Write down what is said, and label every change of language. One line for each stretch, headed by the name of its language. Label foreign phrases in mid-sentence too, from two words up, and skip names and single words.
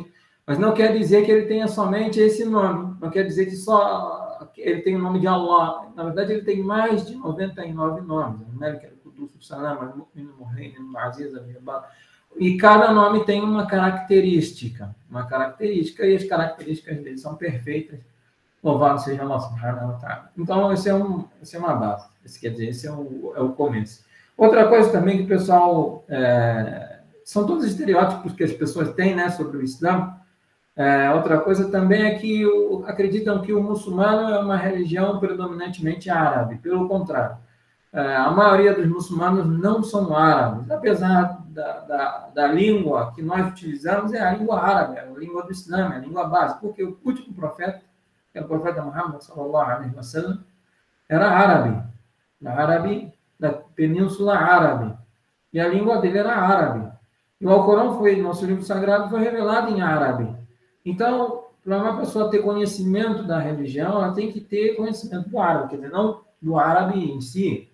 Portuguese: Mas não quer dizer que ele tenha somente esse nome. Não quer dizer que só ele tem o nome de Allah. Na verdade, ele tem mais de 99 nomes. E cada nome tem uma característica. E as características dele são perfeitas. Louvado seja
Arabic: الله سبحانه وتعالى.
Portuguese: Então, essa é uma base. Quer dizer, esse é o começo. Outra coisa também que o pessoal... são todos estereótipos que as pessoas têm, né, sobre o Islã. Outra coisa também é que acreditam que o muçulmano é uma religião predominantemente árabe. Pelo contrário, a maioria dos muçulmanos não são árabes, apesar da língua que nós utilizamos é a língua árabe, é a língua do Islã, é a língua base, porque o último profeta, que é o profeta Muhammad
Arabic: صلى الله عليه وسلم,
Portuguese: era árabe da Península Árabe, e a língua dele era árabe. E o Alcorão nosso livro sagrado, foi revelado em árabe. Então, para uma pessoa ter conhecimento da religião, ela tem que ter conhecimento do árabe, quer dizer, não do árabe em si.